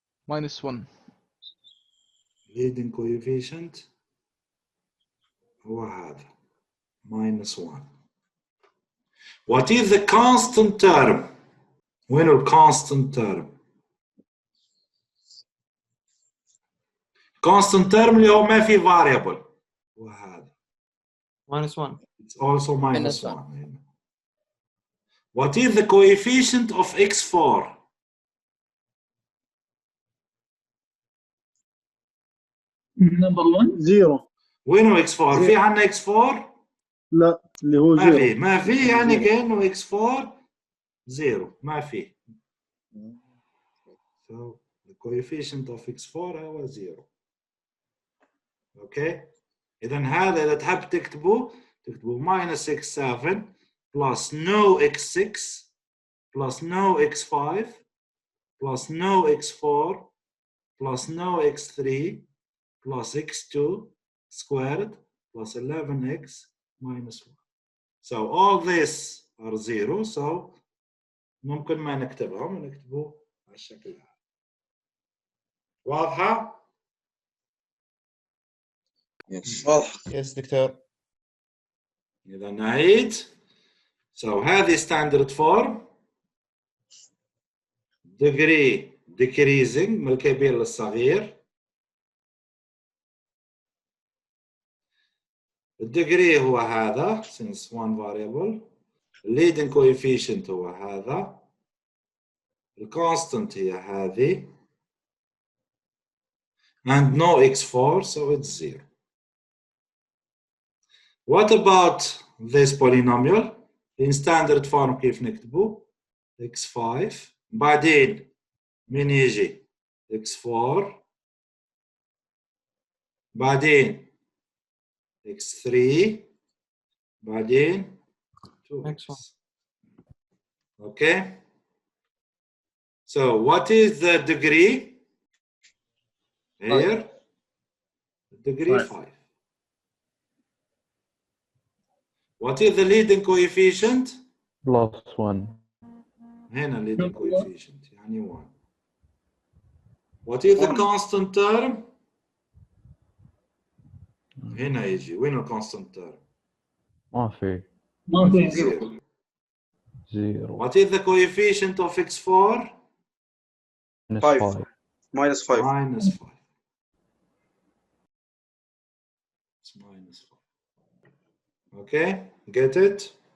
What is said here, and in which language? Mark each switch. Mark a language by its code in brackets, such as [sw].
[en] -1. Leading coefficient [ar] هو هذا [en] -1. What is the constant term? [ar] وين ال [en] constant term? constant term [ar] اللي هو ما في variable وهذا [en] minus 1. it's also Minus minus 1. What is the coefficient of x4? Number 1 zero. [ar] وينه x4؟ في عندنا x4؟ لا اللي هو ما [en] Zero. [ar] في، ما في، يعني [en] Zero. [ar] كأنه x4 0 ما في. [en] So the coefficient of x4 [ar] هو [en] 0. [ar] اوكي؟ إذا هذا إذا تحب تكتبه [en] minus x7 plus no x6 plus no x5 plus no x4 plus no x3 plus x2 squared plus 11x minus 1. So all this are 0. So [ar] ممكن ما نكتبهم ونكتبه على الشكل هذا. واضحة؟ واضح. [en] Yes doctor. [ar] إذا نعيد. [en] So هذه standard form. Degree decreasing [ar] من الكبير للصغير. [en] الديجري [ar] هو هذا [en] since one variable. leading coefficient هو هذا. [ar] الconstant هي هذه. [en] And no x4 so it's 0. What about this polynomial? In standard form [ar] كيف نكتبه؟ [en] x5 بعدين من يجي x4 بعدين x3 بعدين 2x. Okay? So what is the degree? Here, degree 5. What is the leading coefficient? +1. [ar] هنا [en] leading coefficient يعني 1. What is the constant term? [ar] هنا يجي وين ال constant term؟ ما في. ما في 0. 0. [en] What is the coefficient of x4? -5. minus 5. minus 5. It's minus 5. Okay, get it?